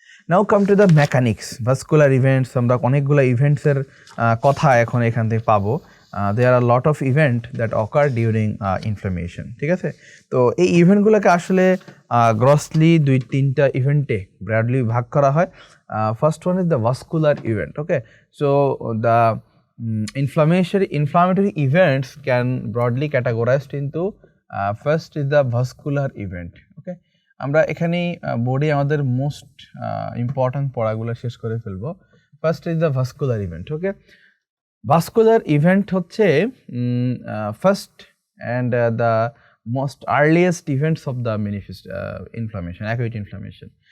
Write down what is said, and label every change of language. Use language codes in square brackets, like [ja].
[en] now come to the mechanics, [bn] vascular events, আমরা অনেকগুলো ইভেন্টসের কথা এখন এখান থেকে পাবো। [en] there are lot of event that occur during inflammation, [bn] ঠিক আছে। তো এই ইভেন্টগুলোকে আসলে গ্রসলি 2-3টা ইভেন্টে ব্রডলি ভাগ করা হয়। [en] First one is the vascular event, okay. So the inflammatory events can broadly categorized into first is the vascular event, okay. [bn] আমরা এখানে বোর্ডে আমাদের মোস্ট ইম্পর্ট্যান্ট পড়াগুলো শেষ করে ফেলবো। [en] First is the vascular event, okay. Vascular event [bn] হচ্ছে [en] First and the most earliest events of the inflammation, acute inflammation.